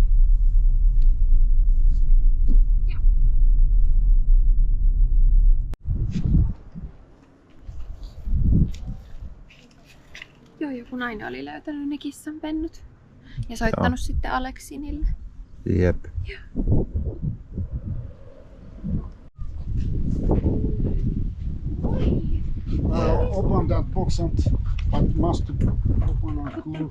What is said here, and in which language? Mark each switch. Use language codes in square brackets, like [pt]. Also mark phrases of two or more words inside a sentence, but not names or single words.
[fi] Joo, joku nainen oli löytänyt ne kissanpennut ja soittanut sitten Aleksinille. Jep. [en] Open that box but must open and close.